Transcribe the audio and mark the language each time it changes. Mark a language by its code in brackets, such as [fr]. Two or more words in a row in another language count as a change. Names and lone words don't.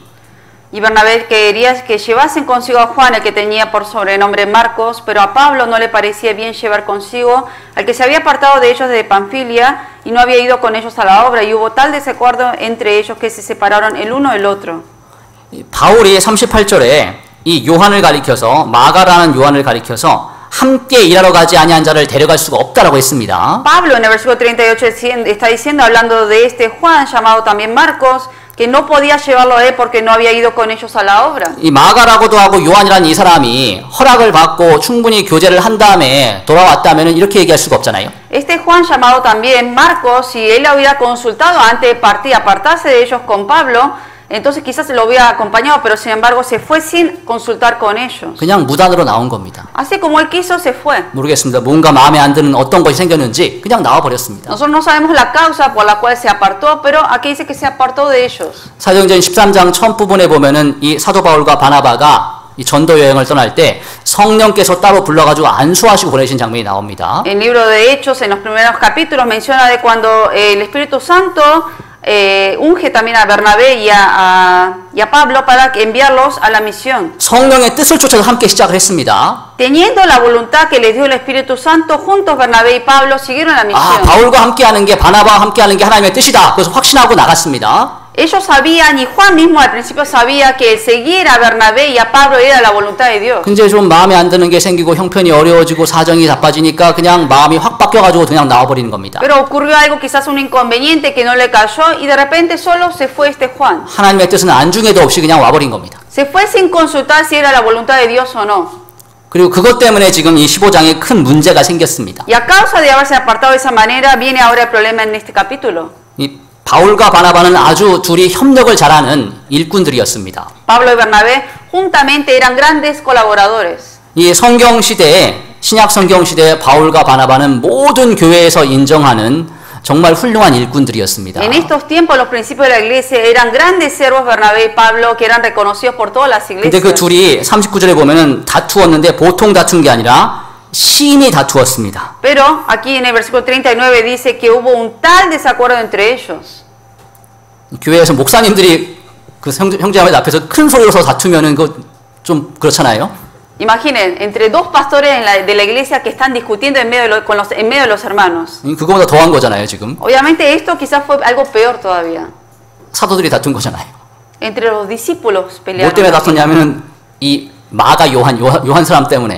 [es] Y Bernabé quería que llevasen consigo a Juan, el que tenía por sobrenombre Marcos, pero a Pablo no le parecía bien llevar consigo al que se había apartado de ellos de Panfilia y no había ido con ellos a la obra, y hubo tal desacuerdo entre ellos que se separaron el uno del otro. [ko] 바울이 38절에 이 요한을 가리켜서 마가라는 요한을 가리켜서 함께 일하러 가지 아니한 자를 데려갈 수가 없다라고 했습니다. [es] Pablo en el versículo 38 está diciendo, hablando de este Juan llamado también Marcos, que no podía llevarlo a él porque no había ido con ellos a la obra. [ko] 이 마가라고도 하고 요한이라는 이 사람이 허락을 받고 충분히 교제를 한 다음에 돌아왔다면 이렇게 얘기할 수가 없잖아요. [es] Este Juan llamado también Marcos, si él hubiera consultado antes de partir, apartarse de ellos con Pablo, entonces quizás lo hubiera acompañado, pero sin embargo se fue sin consultar con ellos. [ko] 그냥 무단으로 나온 겁니다. [es] Así como él quiso, se fue. [ko] 모르겠습니다. 뭔가 마음에 안 드는 어떤 것이 생겼는지 그냥 나와 버렸습니다. [es] Nosotros no sabemos la causa por la cual se apartó, pero aquí dice que se apartó de ellos. [ko] 사도행전 13장 첫 부분에 보면은 이 사도 바울과 바나바가 이 전도 여행을 떠날 때 성령께서 따로 불러가지고 안수하시고 보내신 장면이 나옵니다. [es] El libro de Hechos, en los primeros capítulos, menciona de cuando el Espíritu Santo unge también a Bernabé y a Pablo para enviarlos a la misión. [ko] 성령의 뜻을 쫓아서 함께 시작을 했습니다. [es] Teniendo la voluntad que les dio el Espíritu Santo, juntos Bernabé y Pablo siguieron la misión. [ko] 바울과 함께하는 게 바나바와 함께하는 게 하나님의 뜻이다. 그래서 확신하고 나갔습니다. [es] Ellos sabían, y Juan mismo al principio sabía, que el seguir a Bernabé y a Pablo era la voluntad de Dios. [ko] 근데 좀 마음에 안 드는 게 생기고 형편이 어려워지고 사정이 바빠지니까 그냥 마음이 확 바뀌어가지고 그냥 나와버리는 겁니다. [es] Pero ocurrió algo, quizás un inconveniente que no le cayó, y de repente solo se fue este Juan. [ko] 하나님의 뜻은 안중에도 없이 그냥 와버린 겁니다. [es] Se fue sin consultar si era la voluntad de Dios o no. [ko] 그리고 그것 때문에 지금 이 15장에 큰 문제가 생겼습니다. [es] Y a causa de haberse apartado de esa manera, viene ahora el problema en este capítulo. [ko] 이 바울과 바나바는 아주 둘이 협력을 잘하는 일꾼들이었습니다. [es] Pablo y Bernabé juntamente eran grandes colaboradores. [ko] 이 성경 시대에 신약 성경 시대에 바울과 바나바는 모든 교회에서 인정하는 정말 훌륭한 일꾼들이었습니다. [es] En estos tiempos los principios de la iglesia eran grandes siervos Bernabé y Pablo que eran reconocidos por todas las iglesias. [ko] 근데 그 둘이 39절에 보면은 다투었는데 보통 다툰 게 아니라 심히 다투었습니다. [es] Pero aquí en el versículo 39 dice que hubo un tal desacuerdo entre ellos. [ko] 교회에서 목사님들이 그 형제자매 앞에서 큰 소리로서 다투면은 그 좀 그렇잖아요. [es] Imaginen, entre dos pastores de la iglesia que están discutiendo en medio de los hermanos. [ko] 그거보다 더한 거잖아요, 지금. [es] Obviamente esto quizás fue algo peor todavía. [ko] 사도들이 다툰 거잖아요. [es] Entre los discípulos [ko] 뭐 [es] pelearon. [ko] 때문에 다투냐면은 이 마가 요한 사람 때문에.